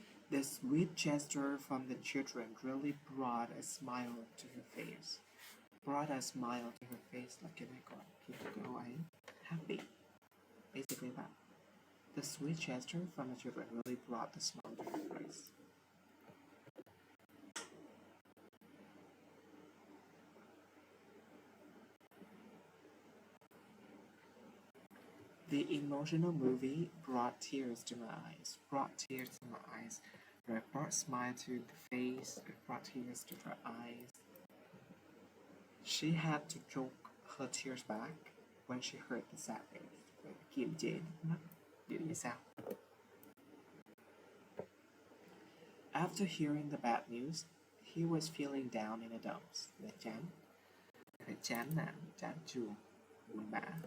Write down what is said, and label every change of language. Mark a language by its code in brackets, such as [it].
[en] The sweet gesture from the children really brought a smile to her face. Brought a smile to her face [vi] là cái này còn khiến cô ấy happy. [en] Basically that. The sweet gesture from the children really brought the smile to her face. The emotional movie brought tears to my eyes. Brought tears to my eyes. Right? Brought smile to the face. Brought tears to her eyes. She had to choke her tears back when she heard the sad news. [vi] Kiềm chế nước mắt. Điều như sao? [en] After hearing the bad news, he was feeling down in the dumps. [vi] Là chán. Chán nản, chán chường, buồn bã.